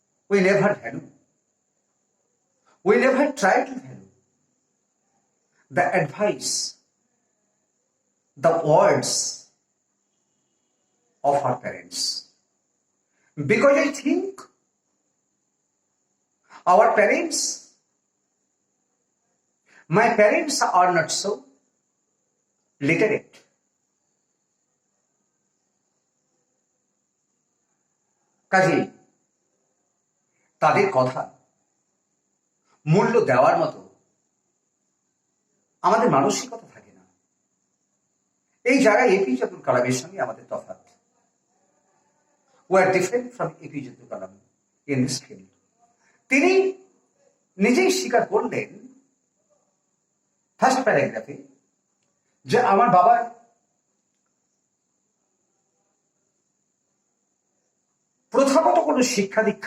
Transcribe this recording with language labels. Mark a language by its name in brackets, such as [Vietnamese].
[English] We never value, we never try to value the advice, the words of our parents, because I think our parents, my parents are not so literate. [Bangla] কাজেই তাদের কথা মূল্য দেওয়ার মতো আমাদের মানসিকতা থাকে না। এই জায়গায় এপিজে আব্দুল কালামের সঙ্গে আমাদের তফাৎ। [English] We are different from APJ Abdul Kalam in this field. [Bangla] তিনি নিজেই স্বীকার করলেন ফার্স্ট প্যারাগ্রাফে যে আমার বাবার প্রথাগত কোনো শিক্ষা